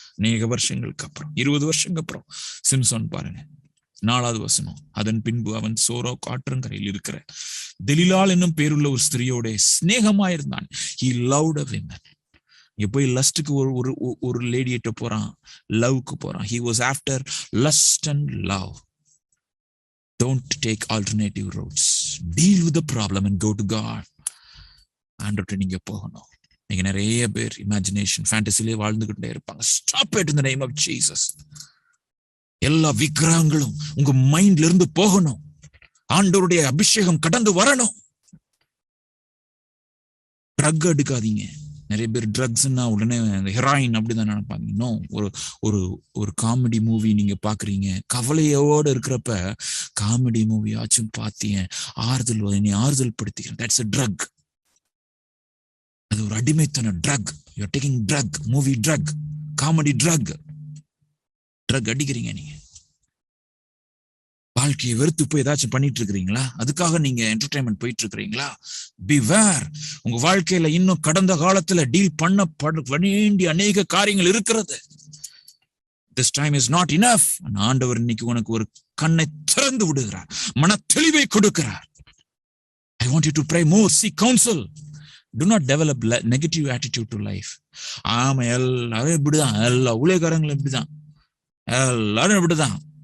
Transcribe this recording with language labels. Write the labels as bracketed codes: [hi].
[ta] அநேக வருஷங்களுக்கு அப்புறம், 20 வருஷங்களுக்கு அப்புறம் சிம்சோன் பாருங்க, 4வது வசனம். அதன் பின்பு அவன் சோரோ காற்றங்கரையில் இருக்கிற தெலிலாள் என்னும் பேருள்ள ஒரு ஸ்திரியோட ஸ்நேகமாயிருந்தான். [en] He loved a woman. [ta] இங்க போய் லஸ்டுக்கு ஒரு லேடியிட்ட போறான், லவ்க்கு போறான். [en] He was after lust and love. Don't take alternative roads. Deal with the problem and go to God. [ta] ஆண்டவர்ட்ட நீங்க போகணும். நீங்க நிறைய பேர் இமேஜினேஷன், ஃபேண்டசிலே வாழ்ந்துகிட்டே இருப்பாங்க. [en] Stop it in the name of Jesus. [ta] எல்லா விக்கிரகங்களும் உங்க மைண்ட்ல இருந்து போகணும். ஆண்டவருடைய அபிஷேகம் கடந்து வரணும். ட்ரக் எடுக்காதீங்க. நிறைய பேர் ட்ரக்ஸ்ன்னா உடனே ஹெராயின் அப்படிதான் நினைப்பாங்க. இன்னும் ஒரு காமெடி மூவி நீங்க பாக்குறீங்க, கவலையோடு இருக்கிறப்ப காமெடி மூவி ஆச்சும் பார்த்தீங்க, ஆறுதல் படுத்திக்கிறேன். [en] That's a drug. [ta] அது ஒரு அடிமைத்தன drug. [en] you are taking drug, [ta] movie drug, comedy drug. Drug அடிக்கிறீங்க. நீங்க வாழ்க்கையை வெறுத்து போய் ஏதாச்சும் பண்ணிட்டு இருக்கிறீங்களா? அதுக்காக நீங்க என்டர்டைன்மெண்ட் போயிட்டு இருக்கிறீங்களா? பிவேர். உங்க வாழ்க்கையில இன்னும் கடந்த காலத்துல டீல் பண்ண வேண்டிய அநேக காரியங்கள் இருக்கிறது. [en] This time is not enough. [ta] ஆண்டவர் இன்னைக்கு உனக்கு ஒரு கண்ணை திறந்து விடுகிறார், மன தெளிவை கொடுக்கிறார். [en] I want you to pray more, seek counsel. Do not develop negative attitude to life. [ta] ஆமா, எல்லாரும் இப்படிதான், எல்லா ஊழியக்காரங்களும் இப்படிதான், எல்லாரும் இப்படிதான்.